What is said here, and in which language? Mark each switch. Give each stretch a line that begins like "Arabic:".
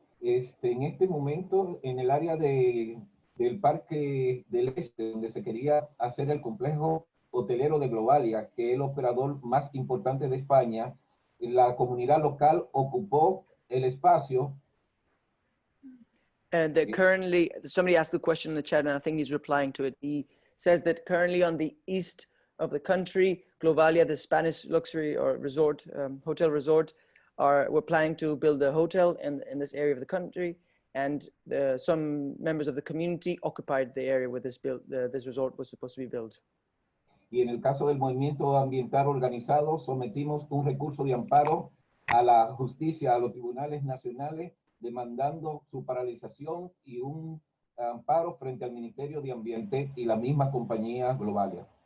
Spanish: En este momento, en el área del Parque del Este, donde se quería hacer el complejo hotelero de Globalia, que es el operador más importante de España, la comunidad local ocupó el espacio.
English: And that currently, somebody asked the question in the chat, and I think he's replying to it. He says that currently on the east of the country, Glovalia, the Spanish luxury or resort, hotel resort, we're planning to build a hotel in this area of the country, and some members of the community occupied the area where this resort was supposed to be built.
Spanish: Y en el caso del movimiento ambiental organizado, sometimos un recurso de amparo a la justicia, a los tribunales nacionales, demandando su paralización y un amparo frente al Ministerio de Ambiente y la misma compañía Globalia.